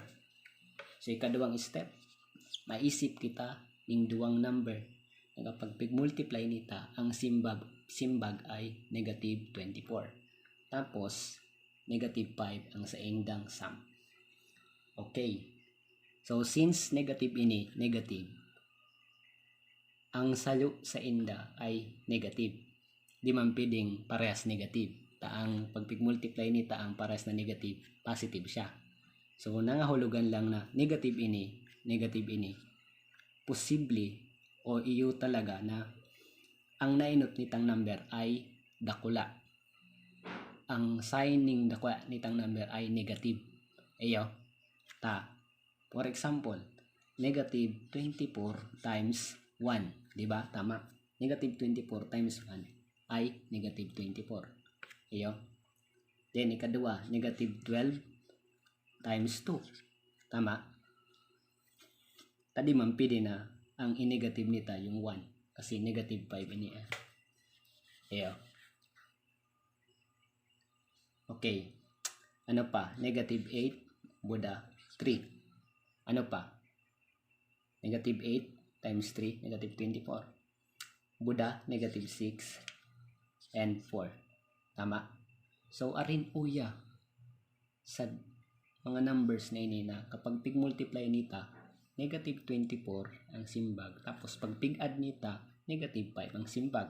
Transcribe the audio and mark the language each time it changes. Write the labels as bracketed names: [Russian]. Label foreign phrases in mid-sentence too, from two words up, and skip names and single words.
[Bikol] So, ikadawang step, maisip kita ning duwang number na kapag pig-multiply nita, ang simbag ay negative 24. Tapos, negative 5 ang sa indang sum. Okay. So, since negative ini, negative, ang sayo sa inda ay negative. Di man pwedeng parehas negative. Ang pag pig-multiply nita, ang parehas na negative, positive siya. So, nangahulugan lang na negative ini, posible o iyo talaga na ang nainot nitang number ay dakula. Ang sign ning dakula nitang number ay negative. Ayo, [English] for example, negative 24 times 1, [Bikol] di ba? Tama. Negative 24 times 1 ay negative 24. Ayo. Then, ikadua, negative 12 times 2. Tama? Tadi man pwede na ang i-negative nita yung 1 kasi negative 5 ini. Ayo. Okay. Ano pa? Negative 8 buda 3. Ano pa? Negative 8 times 3, negative 24. Buda, [English] negative 6 and 4. [Bikol] Tama? So, arin uya sa mga numbers na ini na kapag pig-multiply nita, negative 24 ang simbag. Tapos, pag pig-add nita, negative 5 ang simbag.